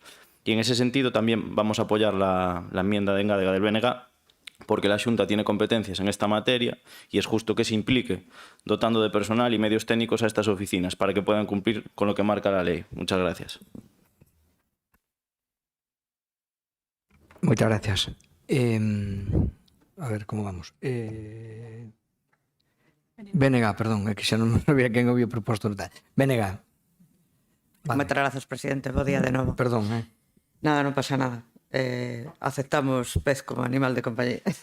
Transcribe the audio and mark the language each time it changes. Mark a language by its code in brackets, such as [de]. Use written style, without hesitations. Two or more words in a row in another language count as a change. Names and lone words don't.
[es] Y en ese sentido también vamos a apoyar la enmienda de engádega del BNG, porque la Xunta tiene competencias en esta materia y es justo que se implique, dotando de personal y medios técnicos a estas oficinas para que puedan cumplir con lo que marca la ley. Muchas gracias. [gl] Moitas gracias. A ver, como vamos? BNG, perdón, é que xa non sabía quen había proposto. BNG. Moitas grazas, presidente. Bo día de novo. Perdón, Nada, non pasa nada. Aceptamos pez como animal de compañía.